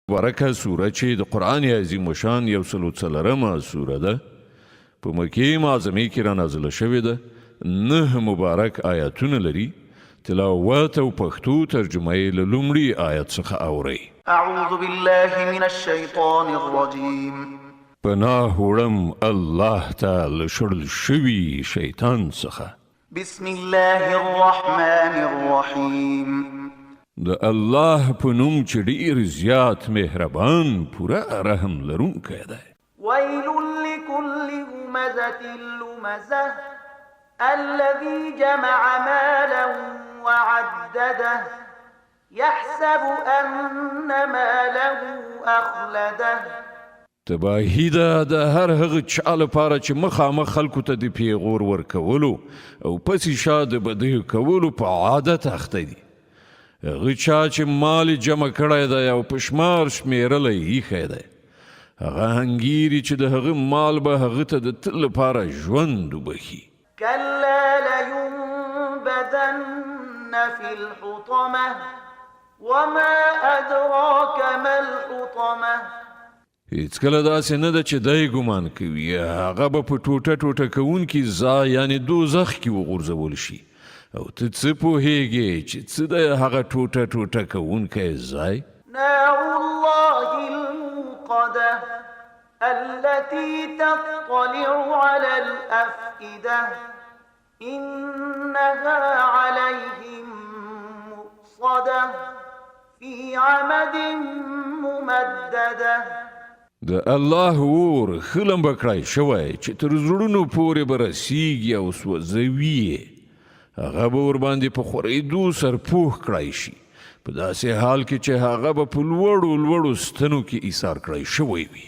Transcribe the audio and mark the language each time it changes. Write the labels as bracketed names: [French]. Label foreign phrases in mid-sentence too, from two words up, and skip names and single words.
[Pashto] ورکه سوره چې د قرآن عظیم شان 140 سوره ده په مکې معظمې کې را نازله شوې ده 9 مبارک آیاتونه لري تلاوت او پښتو ترجمه یې له لومړي آیت څخه اورئ [Arabic] اعوذ بالله من الشیطان الرجیم [Pashto] پناه وړم الله ته له شړل شوي شیطان څخه [Arabic] بسم الله الرحمن الرحیم [Pashto] د الله په نوم چې ډېر زیات مهربان پوره رحم لرونکی دی [Arabic] ويل لكل همزة لمزة الذي جمع مالا وعدده يحسب أن ماله أخلده [Pashto] تباهی ده د هر هغه چا لپاره چې مخامخ خلکو ته د پیغور ورکولو او پسې شا د بدیو کولو په عادت اخته دي هغه چا چې مال جمع کړی دی او په شمار شمېرلی ایښی دی هغه هنګیري چې د هغه مال به هغه ته د تل لپاره ژوند وبخي [Arabic] كلا لينبذن في الحطمة وما أدراك ما الحطمة [Pashto] هیڅکله داسې نه ده چې دی ګمان کوي هغه به په ټوټه ټوټه کوونکي ځای یعنې دوزخ کې وغورځول شي او ته څه پوهیږې چې څه دی هغه ټوټه ټوټه کوونکی ځای [Arabic] نار الله الموقدة التي تطلع على الأفئدة إنها عليهم مؤصدة في عمد ممددة [Pashto] د الله اور خلم بکړای شوی چې تر زړونو پورې به رسیږي او سوځوي یې هغه به ورباندې په خورېدو سرپوښ کړای شي په داسې حال کې چې هغه به په لوړو لوړو ستنو کې ایثار کړی شوی وي